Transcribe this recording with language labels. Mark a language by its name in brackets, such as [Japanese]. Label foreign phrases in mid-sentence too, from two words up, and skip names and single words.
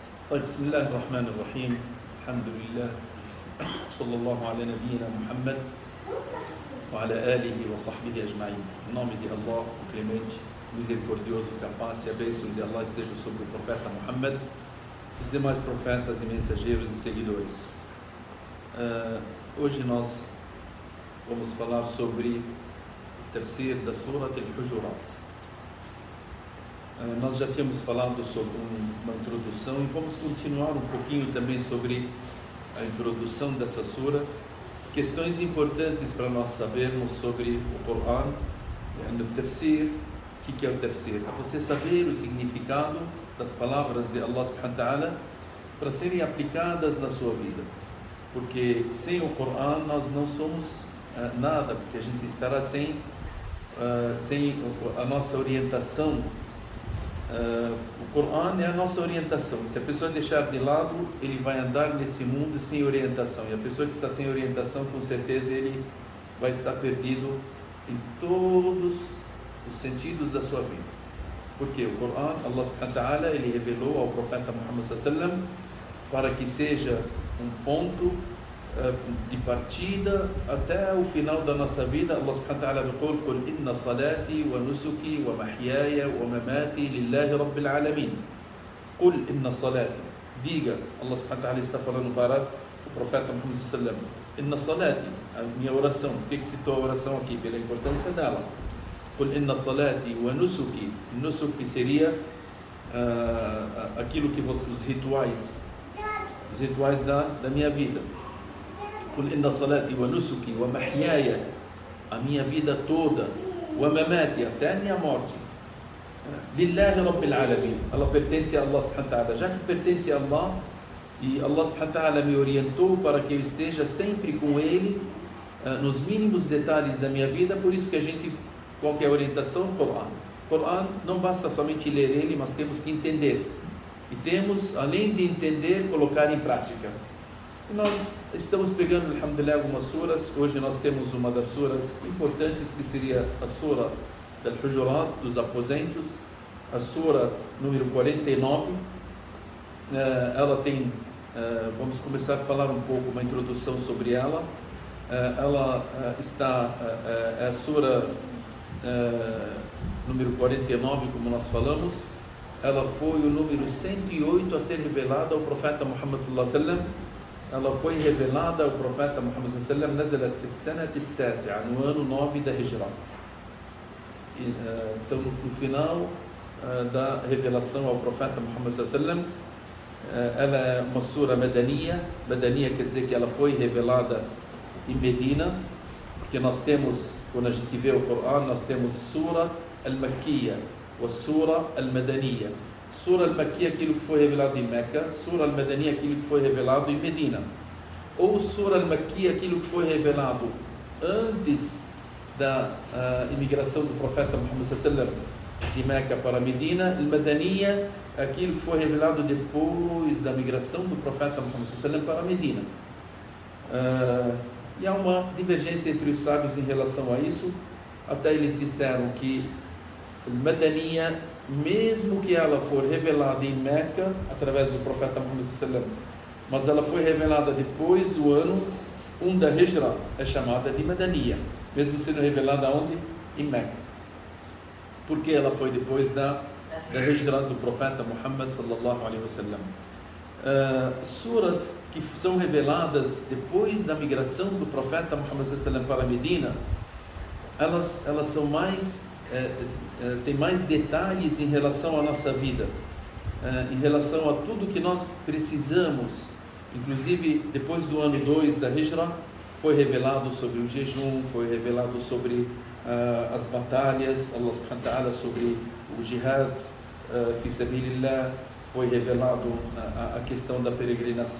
[Arabic] طيب بسم الله الرحمن الرحيم الحمد لله صلى الله على نبينا محمد وعلى آله وصحبه أجمعين. [Portuguese] Em nome de Allah, o clemente, misericordioso, capaz e a bênção de Allah esteja sobre o profeta Muhammad, os demais profetas e mensageiros e seguidores. Hoje nós vamos falar sobre o tafsir da Surat al-Hujurat. Nós já tínhamos falado sobre uma introdução e vamos continuar um pouquinho também sobre a introdução dessa sura, questões importantes para nós sabermos sobre o Coran, no tafsir. O que é o tafsir? É você saber o significado das palavras de [Arabic] الله سبحانه وتعالى [Portuguese] para serem aplicadas na sua vida, porque sem o Coran nós não somos nada, porque a gente estará sem a nossa orientação. O Coran é a nossa orientação. Se a pessoa deixar de lado, ele vai andar nesse mundo sem orientação, e a pessoa que está sem orientação, com certeza ele vai estar perdido em todos os sentidos da sua vida. Porque o Coran, [Arabic] الله سبحانه وتعالى, [Portuguese] ele revelou ao profeta Muhammad [Arabic] صلى الله عليه وسلم [Portuguese] para que seja um ponto de partida até o final da nossa vida. [Arabic] الله سبحانه وتعالى [Portuguese] diz: [Arabic] "قل إن صلاتي ونسكي ومحياي ومماتي لله رب العالمين." قل إن صلاتي. [Portuguese] Diga, [Arabic] الله سبحانه وتعالى [Portuguese] está falando para o profeta Muhammad [Arabic] صلى الله عليه وسلم: "إن صلاتي", [Portuguese] a minha oração. Por que citou a oração aqui? Pela importância dela. [Arabic] "قل إن صلاتي ونسكي." [Portuguese] Nusuk seria aquilo que os rituais da minha vida. [Arabic] "قل إن صلاتي ونسكي ومحياي", [Portuguese] a minha vida toda, [Arabic] ومماتي, [Portuguese] até a minha morte, [Arabic] لله رب العالمين, [Portuguese] ela pertence a [Arabic] الله سبحانه وتعالى. [Portuguese] Já que pertence a Allah, e [Arabic] الله سبحانه وتعالى [Portuguese] me orientou para que eu esteja sempre com Ele nos mínimos detalhes da minha vida, por isso que a gente, qual que é a orientação? Coran, não basta somente ler ele, mas temos que entender, e temos, além de entender, colocar em prática. E nós estamos pegando, alhamdulillah, algumas suras. Hoje nós temos uma das suras importantes, que seria a sura al-Hujurat, dos aposentos, a sura número 49. Ela tem, vamos começar a falar um pouco, uma introdução sobre ela. Ela está, é a sura número 49, como nós falamos. Ela foi o número 108 a ser revelada ao profeta Muhammad [Arabic] صلى الله عليه وسلم. [Portuguese] Ela foi revelada ao profeta Muhammad [Arabic] صلى الله عليه وسلم, نزلت في السنة التاسعة, [Portuguese] no ano 9 da Hijra. Então, no final da revelação ao profeta Muhammad [Arabic] صلى الله عليه وسلم, [Portuguese] ela é uma sura madaniya. Madaniya quer dizer que ela foi revelada em Medina, porque nós temos, quando a gente vê o Coran, nós temos [Arabic] سورة المكية [Portuguese] e [Arabic] سورة المدنية. سورة المكية, [Portuguese] aquilo que foi revelado em Meca; [Arabic] سورة المدنية, [Portuguese] aquilo que foi revelado em Medina. [Arabic] Ou سورة المكية, [Portuguese] aquilo que foi revelado antes da imigração do profeta Muhammad [Arabic] صلى الله عليه وسلم [Portuguese] de Meca para Medina. Al-Madaniyya, aquilo que foi revelado depois da migração do profeta Muhammad [Arabic] صلى الله عليه وسلم [Portuguese] para Medina. E há uma divergência entre os sábios em relação a isso. Até eles disseram que Al-Madaniyya, mesmo que ela for revelada em Meca através do profeta Muhammad [Arabic] صلى الله عليه وسلم, [Portuguese] mas ela foi revelada depois do ano 1 da Hijra, é chamada de Madaniyya, mesmo sendo revelada onde? Em Meca, porque ela foi depois da Hijra do profeta Muhammad [Arabic] صلى الله عليه وسلم. [Portuguese] Suras que são reveladas depois da migração do profeta Muhammad [Arabic] صلى الله عليه وسلم [Portuguese] para Medina, elas são mais tem mais detalhes em relação à nossa vida, em relação a tudo que nós precisamos. Inclusive, depois do ano 2 da Hijra, foi revelado sobre o jejum, foi revelado sobre as batalhas, [Arabic] الله سبحانه وتعالى, [Portuguese] sobre o [Arabic] جهاد في سبيل الله, [Portuguese] foi revelado a questão da peregrinação.